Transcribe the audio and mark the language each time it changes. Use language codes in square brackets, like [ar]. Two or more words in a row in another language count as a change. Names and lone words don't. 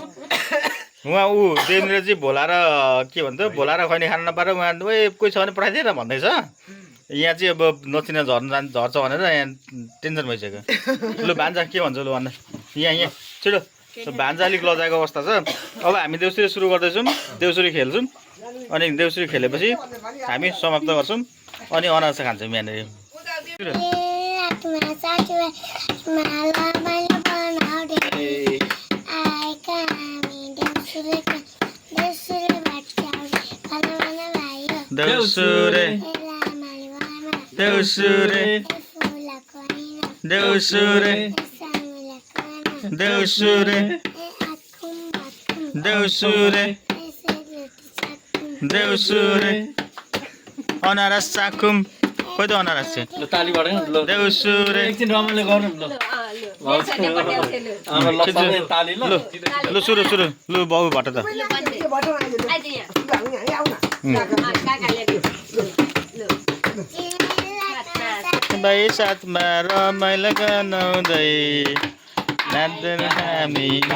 [ne] उहाँ देवेन्द्र चाहिँ भोला र के भन्छ भोला र खैनी खान नपाएर उहाँ कोही छ भने पठाइदिएर भन्दैछ यहाँ चाहिँ अब दक्षिणा झर्छ भनेर यहाँ टेन्सन भइसक्यो लु भान्जा के भन्छ लु भन्न यहाँ छिटो भान्जा अलिक लजाएको अवस्था छ अब हामी देउसुरी सुरु गर्दैछौँ देउसुरी खेल्छौँ अनि देउसुरी खेलेपछि हामी समाप्त गर्छौँ अनि अनारस खान्छौँ यहाँनिर देउसुरे देउसुरे देउसुरे देउसुरे देउसुरे देउसुरे अनारस चाखुम खोइ त अनारस चाहिँ देउसुरे एकछिन रमाइलो गर्नु ल सुरु सुरु लु बाबु भट्ट त भाइ साथमा रमाइलो गनाउँदै नाच्दैन हामी